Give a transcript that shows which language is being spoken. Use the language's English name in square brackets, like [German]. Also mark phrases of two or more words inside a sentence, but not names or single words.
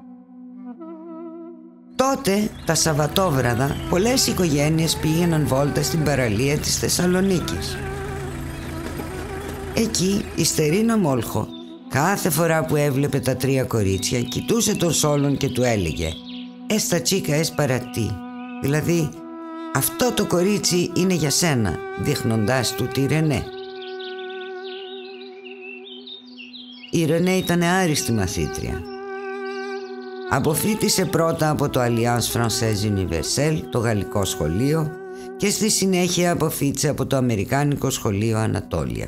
[Greek] Τότε, τα Σαββατόβραδα, πολλές οικογένειες πήγαιναν βόλτα στην παραλία της Θεσσαλονίκης. Εκεί η Στερίνα Μόλχο, κάθε φορά που έβλεπε τα 3 κορίτσια, κοιτούσε τον Σόλον και του έλεγε [Spanish] «Esta chica es para ti», [Greek] δηλαδή «Αυτό το κορίτσι είναι για σένα», δείχνοντάς του τη Ρενέ. Η Ρενέ ήταν άριστη μαθήτρια. Αποφοίτησε πρώτα από το Alliance Française Universelle, το γαλλικό σχολείο, και στη συνέχεια αποφοίτησε από το αμερικάνικο σχολείο Ανατόλια.